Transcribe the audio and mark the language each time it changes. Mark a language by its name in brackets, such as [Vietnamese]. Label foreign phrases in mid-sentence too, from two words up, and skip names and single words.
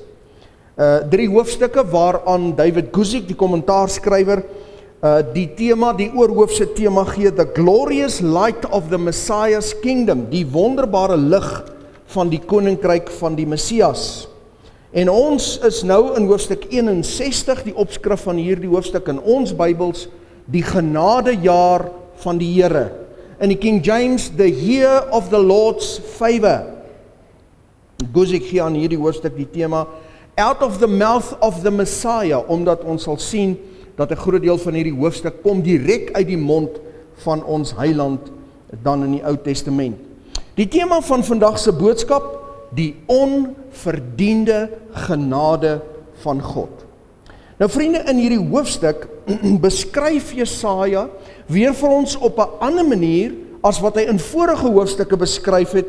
[Afrikaans] 3 hoofstukke waaraan David Guzik, die kommentaarskrywer, die tema, die oorhoofse tema gee, [English] The Glorious Light of the Messiah's Kingdom, [Afrikaans] die wonderbare lig van die koninkryk van die Messias. En ons is nou in hoofstuk 61, die opskrif van hierdie hoofstuk in ons Bybels, die genadejaar van die Here. In die [English] King James, the year of the Lord's favor. [Afrikaans] Guzik gee aan hierdie hoofstuk die tema, [English] out of the mouth of the Messiah, [Afrikaans] omdat ons sal sien dat 'n groot deel van hierdie hoofstuk kom direk uit die mond van ons Heiland dan in die Ou Testament. Die tema van vandag se boodskap, die onverdiende genade van God. Nou vriende, in hierdie hoofstuk beskryf Jesaja weer vir ons op 'n ander manier as wat hy in vorige hoofstukke beskryf het,